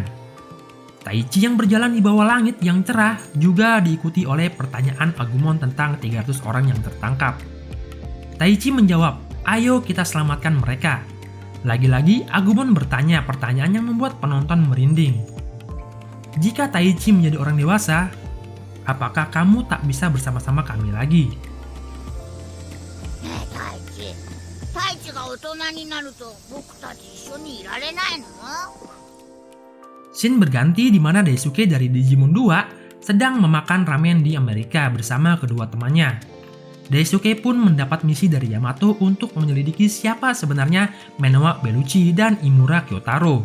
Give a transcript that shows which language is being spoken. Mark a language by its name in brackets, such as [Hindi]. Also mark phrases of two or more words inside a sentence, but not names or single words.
[Indonesian] Taichi yang berjalan di bawah langit yang cerah juga diikuti oleh pertanyaan Agumon tentang 300 orang yang tertangkap. Taichi menjawab, "Ayo kita selamatkan mereka." Lagi-lagi Agumon bertanya pertanyaan yang membuat penonton merinding. Jika Taichi menjadi orang dewasa, apakah kamu tak bisa bersama-sama kami lagi? [Japanese] Taichiが大人になると僕たち一緒にいられないの? [Indonesian] Scene berganti di mana Daisuke dari Digimon 2 sedang memakan ramen di Amerika bersama kedua temannya. Daisuke pun mendapat misi dari Yamato untuk menyelidiki siapa sebenarnya Menoa Bellucci dan Imura Kyotaro.